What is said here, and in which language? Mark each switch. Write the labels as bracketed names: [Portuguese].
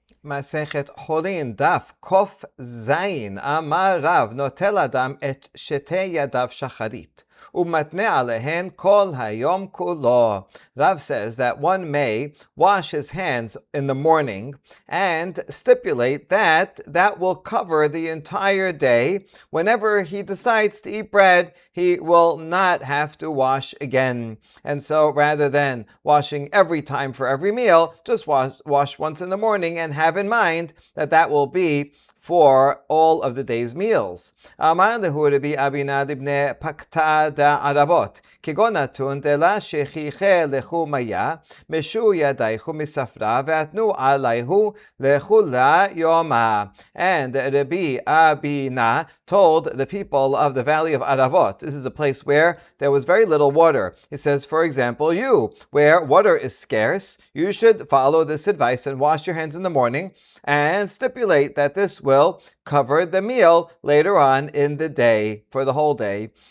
[Hebrew] מסכת חולין דף קוף זין אמר רב נוטל אדם את שתי ידיו שחרית ומתנה עליהן כל היום כולו. [English] Rav says that one may wash his hands in the morning and stipulate that that will cover the entire day. Whenever he decides to eat bread, he will not have to wash again. And so rather than washing every time for every meal, just wash once in the morning and have in mind that that will be for all of the day's meals. [Aramaic] אמר להו רבי אבינה לבני פקתא דערבות, כגון נתון דלה שכיחה לכו מיה, משו ידייכו מספרה ואתנו עליהו לכולה יומה. [English] And Rabbi Abina told the people of the valley of Aravot, this is a place where there was very little water. He says, for example, you, where water is scarce, you should follow this advice and wash your hands in the morning and stipulate that this will cover the meal later on in the day, for the whole day.